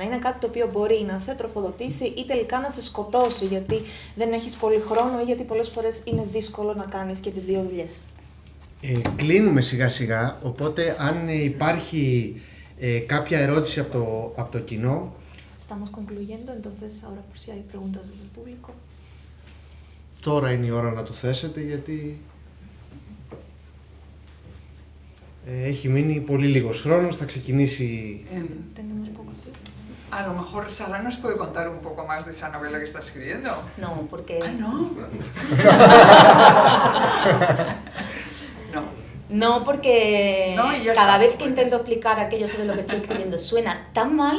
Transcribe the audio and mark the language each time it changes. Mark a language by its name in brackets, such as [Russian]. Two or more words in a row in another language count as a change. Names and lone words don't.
[Greek] Είναι κάτι το οποίο μπορεί να σε τροφοδοτήσει ή τελικά να σε σκοτώσει, γιατί δεν έχεις πολύ χρόνο ή γιατί πολλές φορές είναι δύσκολο να κάνεις και τις δύο δουλειές. Κλείνουμε σιγά σιγά, οπότε αν υπάρχει κάποια ερώτηση από το κοινό. [Spanish] Estamos concluyendo, entonces ahora por si hay preguntas desde el público. [Greek] Τώρα είναι η ώρα να το θέσετε, γιατί έχει μείνει πολύ λίγος χρόνος, θα ξεκινήσει... [Spanish] Tenemos poco tiempo. A lo mejor Sara nos puede contar un poco más de esa novela que está escribiendo. No, porque... Ah, no. No. No, porque No, y ya cada está. vez que intento explicar aquello sobre lo que estoy escribiendo suena tan mal.